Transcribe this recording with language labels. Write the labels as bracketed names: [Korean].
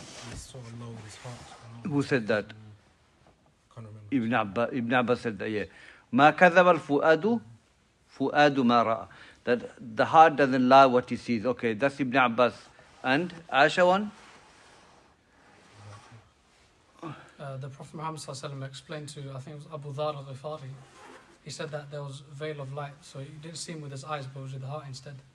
[English] He saw Allah with his heart. Who said that? Can't remember. Ibn Abbas said that, yeah. [Arabic] ما كذب الفؤاد فؤاد ما رأى. [English] That the heart doesn't lie what he sees. Okay, that's Ibn Abbas. And Aisha one? The Prophet Muhammad ﷺ explained to, I think it was Abu Dhar al-Ghifari, he said that there was a veil of light, so he didn't see him with his eyes, but it was with the heart instead.